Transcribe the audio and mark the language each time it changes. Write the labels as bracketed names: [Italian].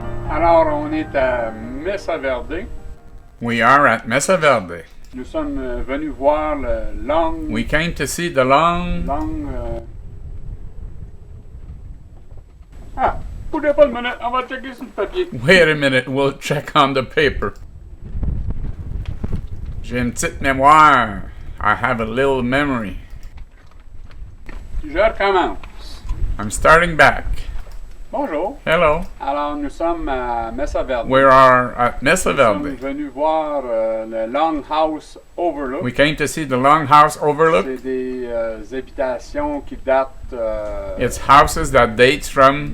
[French] Alors, on est à Mesa Verde. [English] We are at Mesa Verde. [French] Nous sommes venus voir le long... [English] We came to see the long... Ah! [French] Bougez pas une minute, on va checker sur le papier. [English] Wait a minute, we'll check on the paper. [French] J'ai une petite mémoire. [English] I have a little memory. [French] Je recommence. [English] I'm starting back. [French] Bonjour. [English] Hello. [French] Alors, nous sommes à Mesa Verde. [English] We are at Mesa [French] Nous [English] Verde. [French] sommes venus voir le Longhouse Overlook. [English] We came to see the Longhouse Overlook. [French] C'est des habitations qui datent... [English] It's houses that dates from